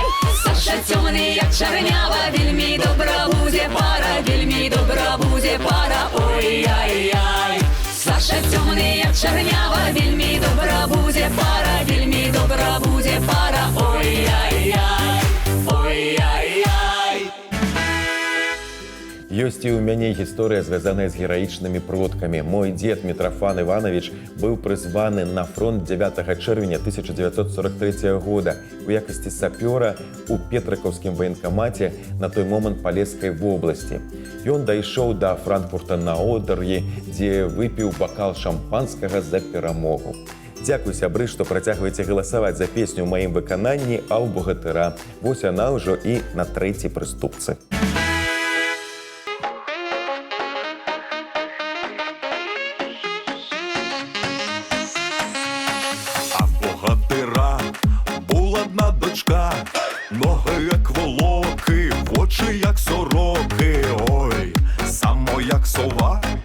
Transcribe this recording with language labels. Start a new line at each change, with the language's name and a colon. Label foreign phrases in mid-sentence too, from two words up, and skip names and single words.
Ukrainian: Саша темный, як чорнява, вельми добра буде пара, вельми добра буде пара, ой-яй-яй. Саша темный, як чорнява, вельми добра буде пара, вельми добра буде пара, ой-яй-яй, ой-яй-яй.
Belarusian: Ёсць і ў мяне гісторыя, звязаная з гераічнымі продкамі. Мой дзед Мітрафан Іванович быў прызваны на фронт 9 чэрвеня 1943 года у якасці сапёра ў Петрыкаўскім ваенкамаце, на той момант Палескай вобласці. Ён дайшоў да Франкфурта на Одэр'і, дзе выпіў бакал шампанскага за перамогу. Дзякуй, сябры, што працягваеце галасаваць за песню ў маім выкананні, а ў багатыра. Вось яна ўжо і на 3-й прыступцы.
Ukrainian: А в богатира була одна дочка, ноги як волоки, очі як сороки, ой, само як сова.